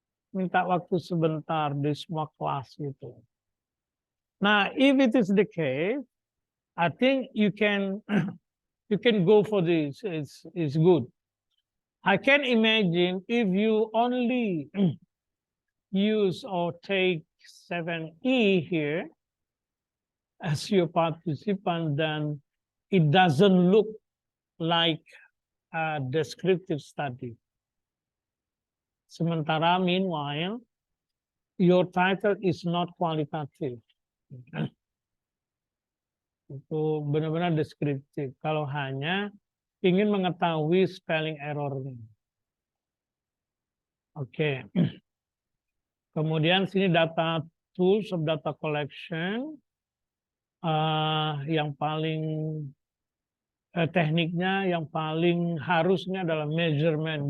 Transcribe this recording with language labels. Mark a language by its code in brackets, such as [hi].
[id] Minta waktu sebentar di semua kelas gitu. [en] Nah, if it is the case, I think you can go for this. It's good. I can imagine if you only use or take 7E here as your participant, then it doesn't look like a descriptive study. [id] Sementara [en] meanwhile, your title is not qualitative. [id] Itu benar-benar deskriptif. Kalau hanya ingin mengetahui spelling error-nya. Oke. Kemudian sini data [en] tools of data collection. [id] Yang paling tekniknya yang paling harusnya adalah measurement.